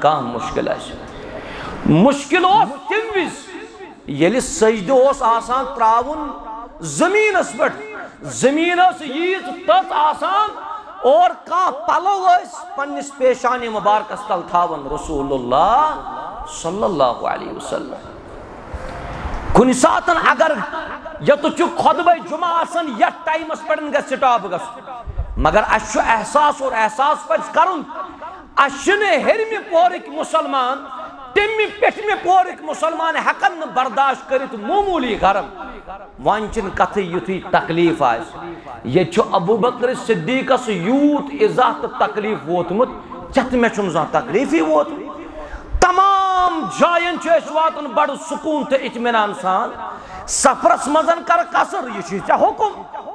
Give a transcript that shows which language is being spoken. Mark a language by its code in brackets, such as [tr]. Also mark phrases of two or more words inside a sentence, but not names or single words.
[ks] کانٛہہ مشکل اس مشکل اوس تم وز ییٚلہِ سجدٕ اوس آسان تراون زمینس پٮ۪ٹھ زمین ٲس ییٖژ تٔژ آسان اور کانٛہہ پلو ٲسۍ پننس پیشانی مبارکس تل تھاون رسول اللہ [ar] صلی اللہ علیہ وسلم [ks] کُنہِ ساتن اگر یتھ خطبہ جمعہ آسن یتھ ٹائمس پہ گژھِ سٹاپ گژھُن مگر اس احساس اور احساس پز کرن اس ہرمہِ پورٕکۍ مُسلمان تمہِ پیٹھمہِ پورٕکۍ مُسلمان ہیکن نہٕ برداشت کٔرِتھ معموٗلی گرم وۄنۍ چھِنہٕ کتھٕے یُتھُے تکلیف آسہِ ییٚتہِ چھُ ابو بکر صدیقس یوٗت عزا تہٕ تکلیف ووتمُت ژےٚ تہٕ مےٚ چھُنہٕ زانٛہہ تکلیفٕے ووتمُت تمام جاین چھ أسۍ واتان بڑٕ سکوٗن تہٕ اطمینان سان سفرس مزن کر قصر یہ ژےٚ حکم